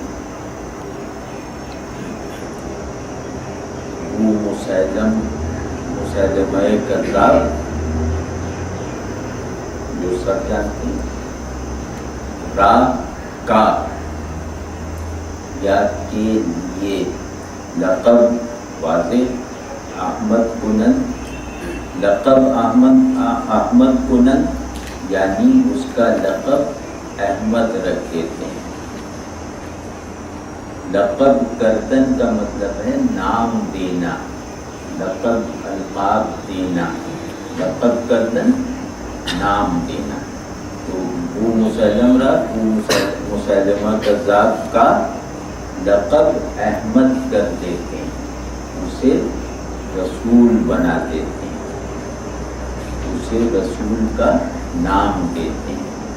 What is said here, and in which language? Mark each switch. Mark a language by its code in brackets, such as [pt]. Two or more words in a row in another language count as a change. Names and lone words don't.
[ur] وہ مسیلمہ کذاب جو سب جانتے ہیں، را کا یا کے لیے، [fa] لقب واضح احمد کنند، لقب احمد کنند [ur] یعنی اس کا لقب احمد رکھے تھے۔ [fa] لقب کردن [ur] کا مطلب ہے نام دینا، لقب القاب دینا، [fa] لقب کردن [ur] نام دینا۔ تو وہ مسیلمہ کذاب کا لقب احمد کر دیتے ہیں، اسے رسول بنا دیتے ہیں، اسے رسول کا نام دیتے ہیں۔